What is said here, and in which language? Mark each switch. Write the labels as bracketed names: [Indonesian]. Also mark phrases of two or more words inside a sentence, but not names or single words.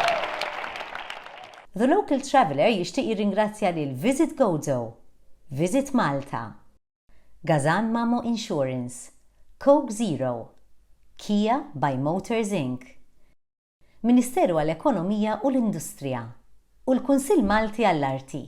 [Maltese] The local traveler jixtieq jirringrazzja lil Visit Gozo, Visit Malta, Gazan Mamo Insurance, Coke Zero, Kia by Motors Inc., Ministeru għall-Ekonomija u l-Industrija u l-Kunsill Malti għall-Arti.